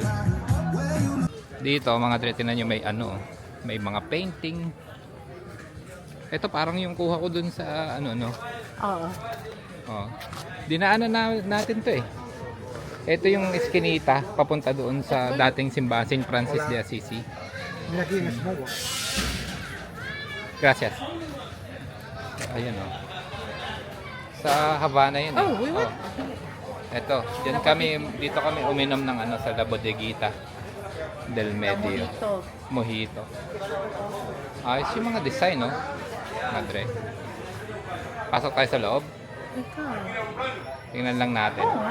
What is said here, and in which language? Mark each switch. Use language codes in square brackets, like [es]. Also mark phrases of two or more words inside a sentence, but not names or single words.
[tl] Dito mga dre, tinan nyo may ano, may mga painting. Ito parang yung kuha ko dun sa ano, no. Oo. Oh. Dinaanan natin to eh. Ito yung eskinita papunta doon sa dating simbahan St. Francis de Assisi. Gracias. Ayan oh. Sa Havana yun. [en] Oh, we went. [tl] Ito, dito kami uminom ng ano sa La Bodeguita del Medio. Mojito. Mojito. Ayos yung mga design, no? Madre. Pasok tayo sa loob. Ikaw. Tingnan lang natin.